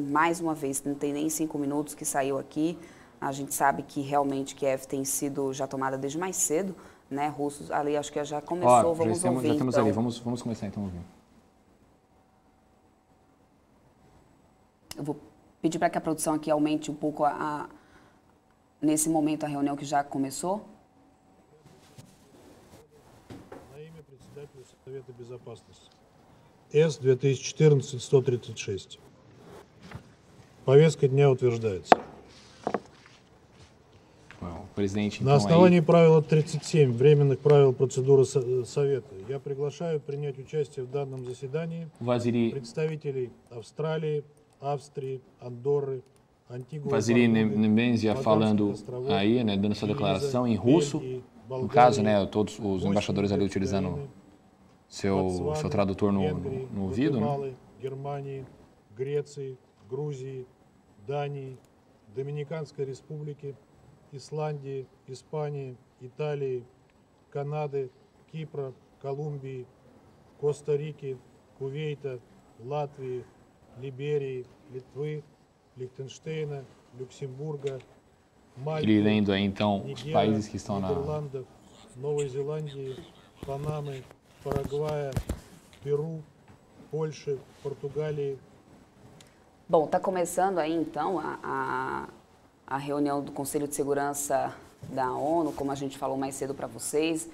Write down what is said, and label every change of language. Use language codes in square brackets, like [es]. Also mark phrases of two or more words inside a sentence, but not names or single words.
[pt] Mais uma vez, não tem nem 5 minutos que saiu aqui. A gente sabe que realmente Kiev tem sido já tomada desde mais cedo, né? Russos ali, acho que já começou, vamos ouvir. Já temos então. ali, vamos começar então a ouvir. Eu vou pedir para que a produção aqui aumente um pouco nesse momento a reunião que já começou. [ru] На имя председателя Совета Безопасности. С-2014-136. Повестка дня утверждается. На основании правила 37 временных правил процедуры Совета я приглашаю принять участие в данном заседании представителей Австралии, [pt] Áustria, Andorra, Antigua, Vasily Nebenzia falando aí, né, dando sua declaração em russo, no caso, né, todos os embaixadores ali utilizando seu tradutor no ouvido, né? [ru] Германии, Греции, Грузии, Дании, Доминиканской Республики, Исландии, Испании, Италии, Канады, Кипра, Колумбии, Коста-Рики, Кувейта, Латвии, Либерии, Литвы, Лихтенштейна, Люксембурга, [pt] Ele lendo aí então os países que estão [ru] Нидерландов, Новой Зеландии, Панамы, Парагвая, Перу, Польши, Португалии. [pt] Bom, está começando aí então a reunião do Conselho de Segurança da ONU, como a gente falou mais cedo para vocês.